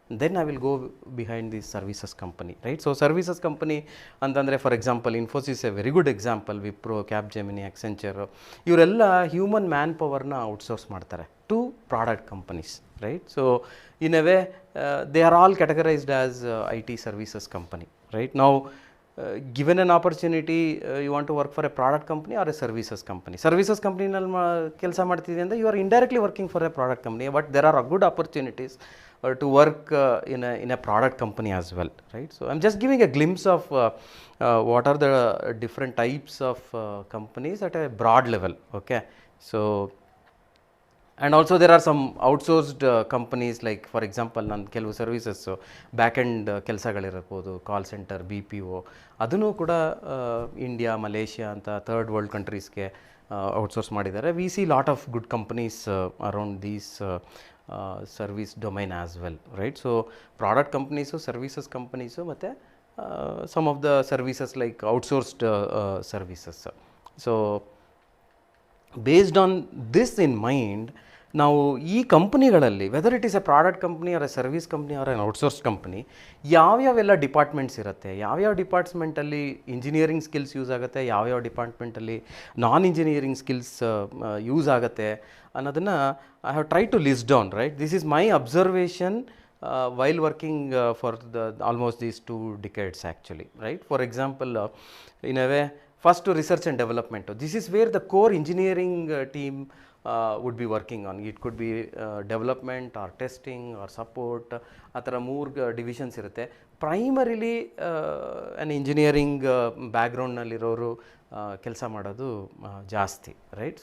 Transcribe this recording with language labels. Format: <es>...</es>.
<en>Then I will go behind this services company, right. So services company ಅಂತಂದರೆ for example Infosys a very good example.</en> <kn>Wipro, ಕ್ಯಾಪ್ಜೆಮಿನಿ, ಎಕ್ಸೆಂಚರ್ ಇವರೆಲ್ಲ human man ಪವರ್ನ outsource ಮಾಡ್ತಾರೆ</kn> <en>to product companies,</en> <kn>right.</kn> <en>So in a way they are all categorised as I T services company, right. ನಾವು given an opportunity, you want to work for a product company or a services company. Services company</en> <kn>ಕೆಲಸ ಮಾಡ್ತಿದ್ದೆ ಅಂದರೆ</kn> <en>you are indirectly working for a product company, but there are good opportunities to work in a product company as well, right. So I'm just giving a glimpse of what are the different types of companies at a broad level, okay. So and also there are some outsourced companies, like for example</en> <kn>ನಾನು ಕೆಲವು services back end ಕೆಲಸಗಳಿರ್ಬೋದು, call centre, B P O, ಅದನ್ನು ಕೂಡ India, Malaysia ಅಂತ third world ಕಂಟ್ರೀಸ್ಗೆ outsource ಮಾಡಿದ್ದಾರೆ.</kn> <en>We see lot of good companies around these service domain as well, right. So product companies, services companies ಮತ್ತು some of the services like outsourced services. So based on this in mind,</en> <kn>ನಾವು ಈ ಕಂಪ್ನಿಗಳಲ್ಲಿ</kn> <en>whether it is a product company or a service company or an outsource company,</en> <kn>ಯಾವ್ಯಾವೆಲ್ಲ departments ಇರುತ್ತೆ, ಯಾವ್ಯಾವ ಡಿಪಾರ್ಟ್ಮೆಂಟಲ್ಲಿ engineering skills use ಆಗುತ್ತೆ, ಯಾವ್ಯಾವ ಡಿಪಾರ್ಟ್ಮೆಂಟಲ್ಲಿ ನಾನ್ engineering skills use ಆಗುತ್ತೆ ಅನ್ನೋದನ್ನು</kn> <en>I have try to list down, right. This is my observation while working for almost these 2 decades actually, right. For example, in a way, first to research and development. This is where the core engineering team would be working on. It could be development or testing or support.</en> <kn>ಆ ಥರ 3 divisions ಇರುತ್ತೆ. Primarily an engineering ಬ್ಯಾಕ್ಗ್ರೌಂಡ್ನಲ್ಲಿರೋರು ಕೆಲಸ ಮಾಡೋದು ಜಾಸ್ತಿ, right.</kn>